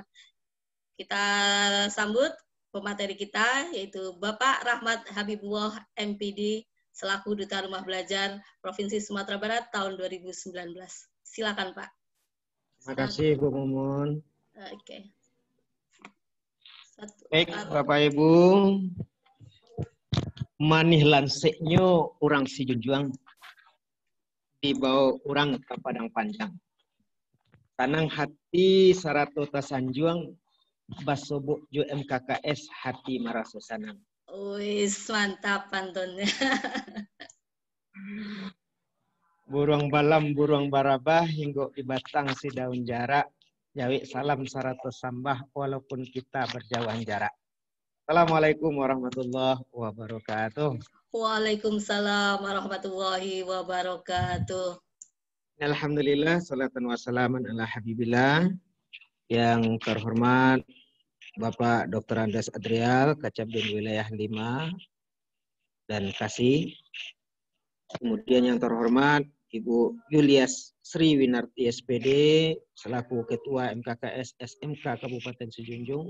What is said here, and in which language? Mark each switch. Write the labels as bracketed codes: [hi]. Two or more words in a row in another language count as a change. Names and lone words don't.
[id] Kita sambut pemateri kita yaitu Bapak Rahmat Habibullah MPD selaku Duta Rumah Belajar Provinsi Sumatera Barat tahun 2019. Silakan Pak. Terima kasih Bu Mumun. Oke. Baik Bapak Ibu. [min] Manih lanseknya orang si Junjuang dibawa orang ke Padang Panjang. Tanang hati sarato tasanjuang basobok jo MKKS hati maraso sanang. [id] Wis mantap pantunnya. [min] Buruang balam, buruang barabah hingga di batang si daun jarak Jawi salam saratus sambah [id] walaupun kita berjauhan jarak. [ar] السلام عليكم ورحمة الله وبركاته. وعليكم السلام ورحمة الله وبركاته. الحمد لله، صلاة وسلاما على حبيب الله. [id] Yang terhormat Bapak Dr. Andes Adrial, Kacabdin Wilayah 5 dan Kasih. Kemudian yang terhormat Ibu Yulias Sri Winarti SPD, selaku Ketua MKKS SMK Kabupaten Sejunjung.